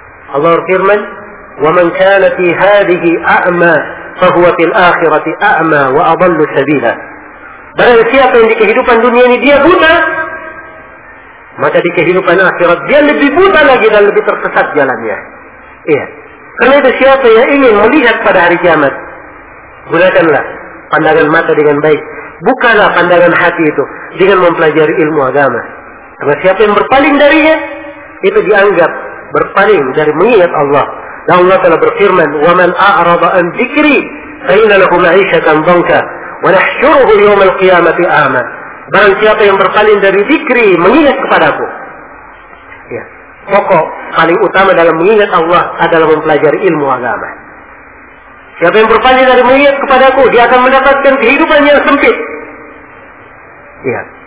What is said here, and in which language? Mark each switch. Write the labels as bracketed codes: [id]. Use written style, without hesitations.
[id] Allah berfirman, [ar] وَمَنْ كَانَ فِي هَذِهِ أَعْمَى فَهُوَ فِي الْآخِرَةِ أَعْمَى وَأَضَلُّ سَبِيلًا. [id] Barang siapa yang di kehidupan dunia ini dia buta, maka di kehidupan akhirat dia lebih buta lagi dan lebih tersesat jalannya. Iya. Karena itu siapa yang ingin melihat pada hari kiamat, gunakanlah pandangan mata dengan baik. Bukalah pandangan hati itu dengan mempelajari ilmu agama. Karena siapa yang berpaling darinya, itu dianggap berpaling dari mengingat Allah. Dan Allah telah berfirman, [ar] وَمَنْ أَعْرَضَ أَنْ ذِكْرِي فَإِنَّ لَهُ مَعِيشَةً ضَنكًا وَنَحْشُرُهُ يَوْمَ الْقِيَامَةِ أَعْمَى. [id] Barang siapa yang berpaling dari zikri, mengingat kepadaku. Ya. Pokok paling utama dalam mengingat Allah adalah mempelajari ilmu agama. Siapa yang berpaling dari mengingat kepadaku, dia akan mendapatkan kehidupan yang sempit. Ya.